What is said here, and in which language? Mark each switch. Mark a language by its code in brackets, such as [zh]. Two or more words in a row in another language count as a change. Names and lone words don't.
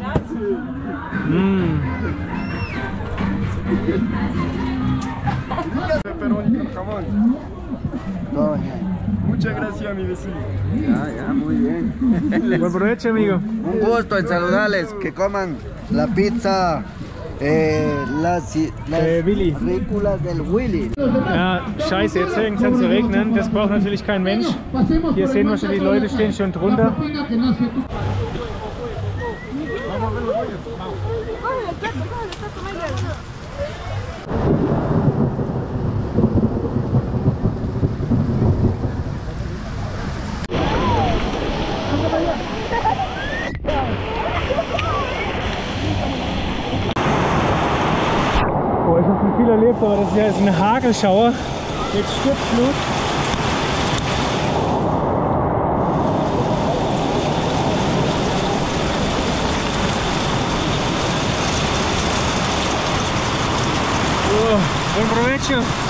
[es] Pepperoni con jamón. Muchas gracias, mi vecino. Ya, muy bien. Buen provecho, amigo. Un gusto en saludarles, que coman la pizza, las Willy. ridículas del Willy. [de] Ja, scheiße, jetzt fängt es an zu regnen. Das braucht natürlich kein Mensch. Hier sehen wir schon, die Leute stehen schon drunter. Ich habe schon viel erlebt, aber das ist ja jetzt ein Hagelschauer mit Sturzflut. [es] Oh, buen provecho.